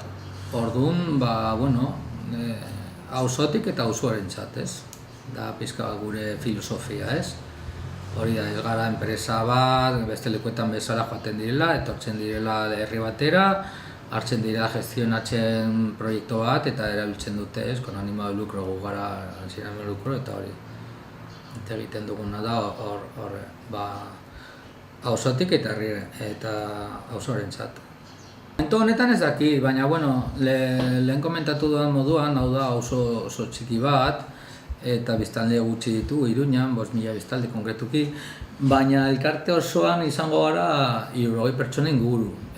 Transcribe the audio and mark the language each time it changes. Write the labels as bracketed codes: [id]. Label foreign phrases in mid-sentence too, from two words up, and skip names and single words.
[eu] Orduan, ba, bueno, auzotik eta auzoarentzat, ez? Da pizka gure filosofia, ez? Hori da, ez gara enpresa bat, beste lekuetan bezala joaten direla, etortzen direla herri batera, hartzen direla gestionatzen proiektu bat eta erabiltzen dute, ez? [es] Con ánimo de lucro, [eu] gu gara [es] sin ánimo de lucro, [eu] eta hori. Eta egiten duguna da, ba, auzotik eta auzoarentzat. Momentu honetan ez daki, baina, bueno, lehen komentatu dudan moduan, hau da oso txiki bat, eta biztanle gutxi ditu, Iruñan, 5.000 biztanle konkretuki, baina elkarte osoan izango gara 60 pertsona inguru.